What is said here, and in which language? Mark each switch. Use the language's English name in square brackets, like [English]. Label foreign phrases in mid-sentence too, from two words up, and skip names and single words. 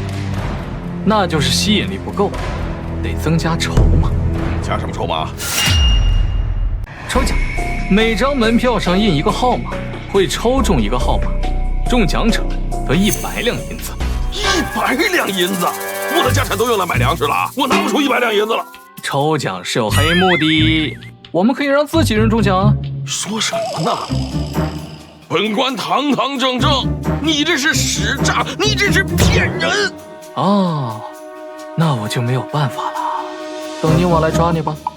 [Chinese] 那就是吸引力不夠，得增加籌碼。加什麼籌碼？抽獎，每張門票上印一個號碼，會抽中一個號碼。中獎者得100兩銀子，100兩銀子，我的家產都用來買糧食了，我拿不出100兩銀子了。抽獎是有黑幕的，我們可以讓自己人中獎啊。說什麼呢？本官堂堂正正，你这是使诈，你这是骗人。哦，那我就没有办法了，等你我来抓你吧。